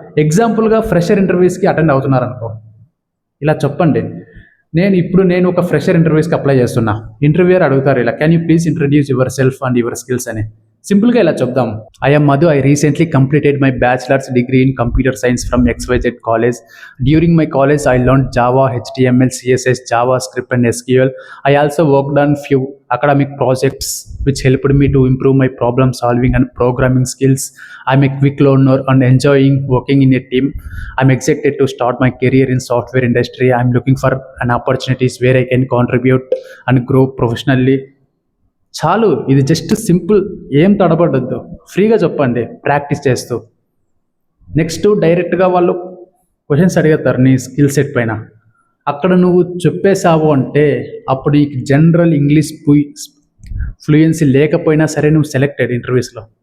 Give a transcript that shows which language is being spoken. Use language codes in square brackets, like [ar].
[te] ఎగ్జాంపుల్గా fresher ఇంటర్వ్యూస్కి attend అవుతున్నారనుకో, ఇలా చెప్పండి, నేను ఒక ఫ్రెషర్ ఇంటర్వ్యూస్కి అప్లై చేస్తున్నా. [en] interviewer [te] అడుగుతారు ఇలా, [en] Can you please introduce yourself and your skills అని. [te] సింపుల్గా ఇలా చెప్దాం, [en] I'm Madhu, I recently completed my bachelor's degree in computer science from XYZ college. During my college I learn Java, HTML, CSS, JavaScript and SQL. I also worked on few academic projects which helped me to improve my problem solving and programming skills. I'm a quick learner and enjoying working in a team. I'm excited to start my career in software industry. I'm looking for an opportunities where I can contribute and grow professionally. [te] చాలు, ఇది just simple, ఏం తడబడద్దు, ఫ్రీగా చెప్పండి practice చేస్తూ. Next డైరెక్ట్గా వాళ్ళు questions అడుగుతారు నీ స్కిల్ సెట్ పైన. అక్కడ నువ్వు చెప్పేసావు అంటే అప్పుడు ఈ జనరల్ ఇంగ్లీష్ ఫ్లూయెన్సీ లేకపోయినా సరే నువ్వు సెలెక్టెడ్ ఇంటర్వ్యూస్లో.